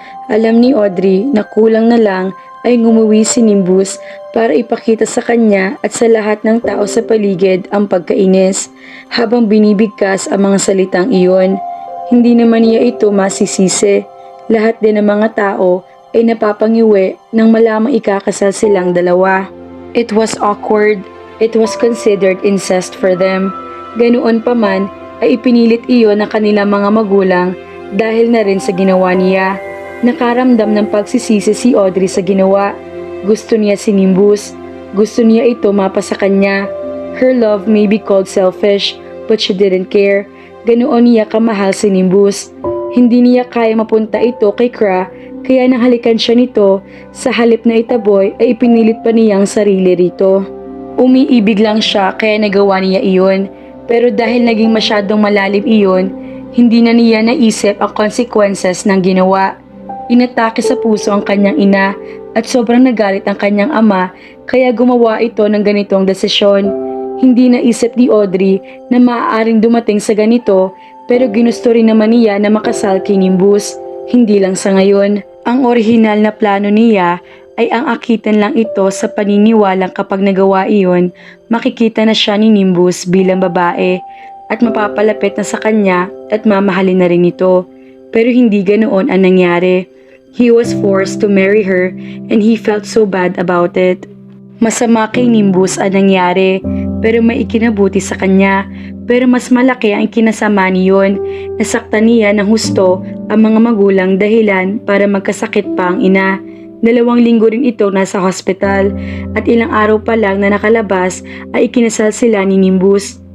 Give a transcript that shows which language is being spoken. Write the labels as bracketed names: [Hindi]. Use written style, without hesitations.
[Filipino] Alam ni Audrey na kulang na lang ay ngumuwi si Nimbus para ipakita sa kanya at sa lahat ng tao sa paligid ang pagkainis. Habang binibigkas ang mga salitang iyon, hindi naman niya ito masisisi. Lahat din ng mga tao ay napapangiwi nang malamang ikakasal silang dalawa. [English] It was awkward. It was considered incest for them. [Filipino] Ganoon pa man ay ipinilit iyon ng kanilang mga magulang dahil na rin sa ginawa niya. Nakaramdam ng pagsisisi si Audrey sa ginawa. Gusto niya si Nimbus. Gusto niya ito mapa sa kanya. [English] Her love may be called selfish, but she didn't care. [Filipino] Ganoon niya kamahal si Nimbus. Hindi niya kaya mapunta ito kay Kra, kaya nahalikan siya nito. Sa halip na itaboy ay ipinilit pa niyang sarili rito. Umiibig lang siya kaya nagawa niya iyon. Pero dahil naging masyadong malalim iyon, hindi na niya naisip ang consequences ng ginawa. Inatake sa puso ang kanyang ina at sobrang nagalit ang kanyang ama kaya gumawa ito ng ganitong desisyon. Hindi naisip ni Audrey na maaaring dumating sa ganito, pero ginusto rin naman niya na makasal kay Nimbus. Hindi lang sa ngayon. Ang orihinal na plano niya ay ang akitan lang ito sa paniniwalang kapag nagawa iyon, makikita na siya ni Nimbus bilang babae at mapapalapit na sa kanya at mamahalin na rin ito. Pero hindi ganoon ang nangyari. [English] He was forced to marry her and he felt so bad about it. [Filipino] Masama kay Nimbus ang nangyari, pero may ikinabuti sa kanya. Pero mas malaki ang kinasama niyon. Nasaktan niya ng husto ang mga magulang dahilan para magkasakit pa ang ina. 2 linggo rin ito nasa hospital at ilang araw pa lang na nakalabas ay ikinasal sila ni Nimbus.